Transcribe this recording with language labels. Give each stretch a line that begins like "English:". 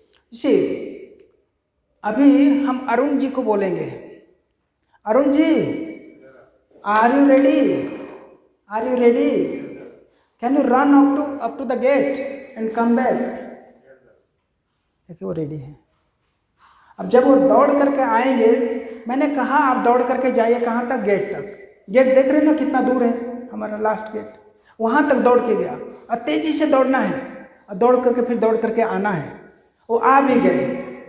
English: You see,
Hindi: अभी हम अरुण जी को बोलेंगे, Arun ji,
English: are you ready? Are you ready? Can you run up to the gate and come back?
Hindi: देखिए वो रेडी है. अब जब वो दौड़ करके आएंगे, मैंने कहा आप दौड़ करके जाइए कहाँ तक? गेट तक. गेट देख रहे हैं ना कितना दूर है हमारा लास्ट गेट. वहाँ तक दौड़ के गया और तेजी से दौड़ना है और दौड़ करके फिर दौड़ करके आना है. वो आ भी गए.